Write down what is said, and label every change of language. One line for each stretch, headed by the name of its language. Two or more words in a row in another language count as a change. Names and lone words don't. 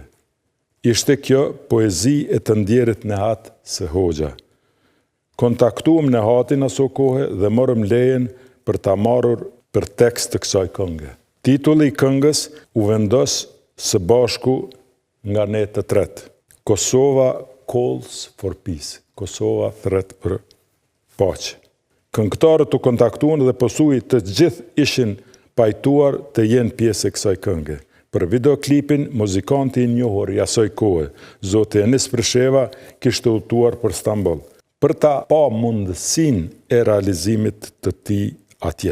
Albanian: Ishte kjo poezi e të ndjerit Nehat së Hoxha. Kontaktuam Nehatin aso kohë dhe morëm lejen për ta marrur për tekst të kësaj këngë. Titulli i këngës u vendos së bashku nga ne të tretë.
English: Kosova calls for peace.
Albanian: Kosova thret për paqe. Këngëtarët u kontaktuan dhe pothuaj të gjithë ishin pajtuar të jenë pjesë e kësaj këngë. Për videoklipin, muzikanti i njohur i asaj kohe, zoti Enis Prisheva, kishte udhëtuar për Stamboll, për ta pa mundësinë e realizimit të tij atje.